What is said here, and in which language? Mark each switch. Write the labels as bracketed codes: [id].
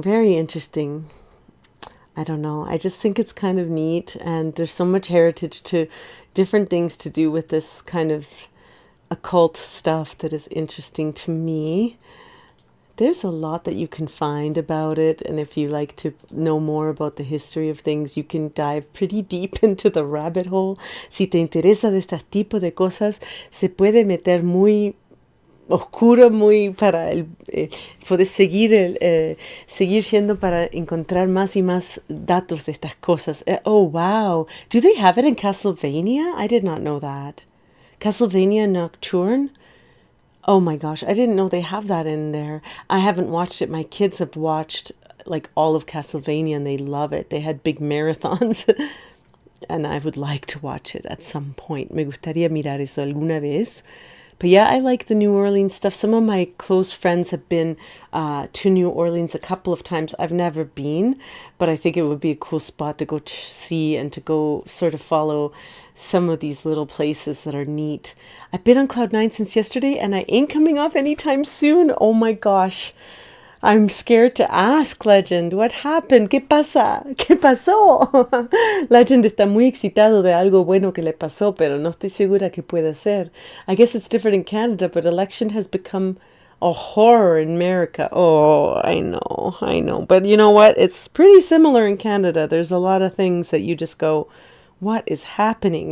[en] Very interesting. I don't know. I just think it's kind of neat, and there's so much heritage to different things to do with this kind of occult stuff that is interesting to me. There's a lot that you can find about it, and if you like to know more about the history of things, you can dive pretty deep into the rabbit hole. [es] Si te interesa de este tipo de cosas, se puede meter muy oscuro, muy para puedes seguir seguir siendo para encontrar más y más datos de estas cosas. [en] Oh wow, do they have it in Castlevania? I did not know that. Castlevania Nocturne. Oh my gosh, I didn't know they have that in there. I haven't watched it. My kids have watched like all of Castlevania and they love it. They had big marathons. And I would like to watch it at some point. [es] Me gustaría mirar eso alguna vez. [en] But yeah, I like the New Orleans stuff. Some of my close friends have been to New Orleans a couple of times. I've never been, but I think it would be a cool spot to go see and to go sort of follow some of these little places that are neat. I've been on Cloud 9 since yesterday, and I ain't coming off anytime soon. Oh my gosh. I'm scared to ask Legend. What happened? [es] ¿Qué pasa? ¿Qué pasó? Legend está muy excitado de algo bueno que le pasó, pero no estoy segura qué puede ser. [en] I guess it's different in Canada, but election has become a horror in America. Oh, I know. But you know what? It's pretty similar in Canada. There's a lot of things that you just go, what is happening?